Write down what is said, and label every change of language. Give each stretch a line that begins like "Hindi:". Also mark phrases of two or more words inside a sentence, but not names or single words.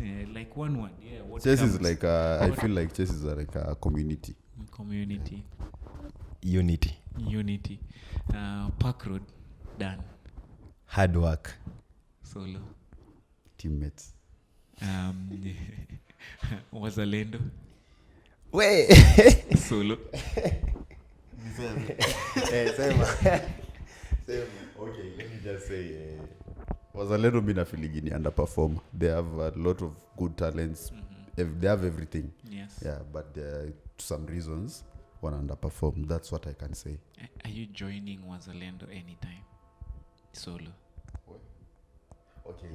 English: Like one word. Yeah. What chess is like I feel like chess is like a community. Unity. Parkroad. Dan. Hard work. Solo. Teammates. Wazalendo. Wait. Solo. Sema. Okay, let me just say Wazalendo mina feeling ni underperform. They have a lot of good talents. They have everything. Yes. Yeah, but to some reasons one underperform. That's what I can say. Are you joining Wazalendo anytime? Solo. Okay.